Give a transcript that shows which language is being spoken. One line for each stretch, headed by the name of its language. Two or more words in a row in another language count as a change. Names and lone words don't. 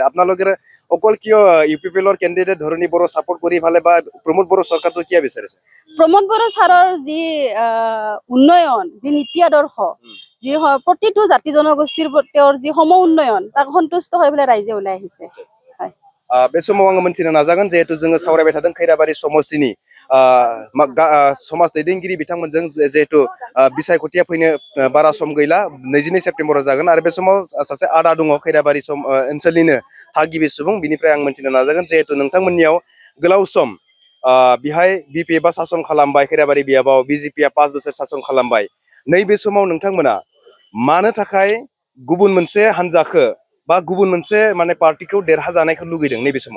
Assamese: আপোনালোকে অকল কিয় UPPLৰ কেণ্ডিডেট ধৰণী বড়ো ছাপোৰ্ট কৰি ফালে বা প্ৰমোদ বড়ো চৰকাৰটো কিয় বিচাৰিছে? প্ৰমোদ বড়ো ছাৰৰ যি উন্নয়ন, যি নীতি আদৰ্শ, যি প্ৰতিটো জাতি জনগোষ্ঠীৰ তেওঁৰ যি সম উন্নয়ন, তাক সন্তুষ্ট হৈ পেলাই ৰাইজে ওলাই আহিছে।
Bodo: बे समाव आङो मोनथिनो नाजागोन जिहेतु जोङो सावरायबाय थादों खैराबारि समस्तिनि समाज दैदेनगिरि बिथांमोनजों जिहेतु बिसायख'थिया फैनो बारा सम गैला 22 सेप्तेम्बराव जागोन आरो बे समाव सासे आदा दङ खैराबारि ओनसोलनिनो थागिबि सुबुं बिनिफ्राय आं मोनथिनो नाजागोन जिहेतु नोंथांमोननियाव गोलाव सम बिहाय BPFआ सासन खालामबाय खैराबारि बियाबाव BJPआ 5 बोसोर सासन खालामबाय नैबे समाव नोंथांमोना मानो थाखाय गुबुन मोनसे हान्जाखौ बा गुबुन मोनसे माने पार्टीखौ देरहाजानायखौ लुगैदों नैबे समाव?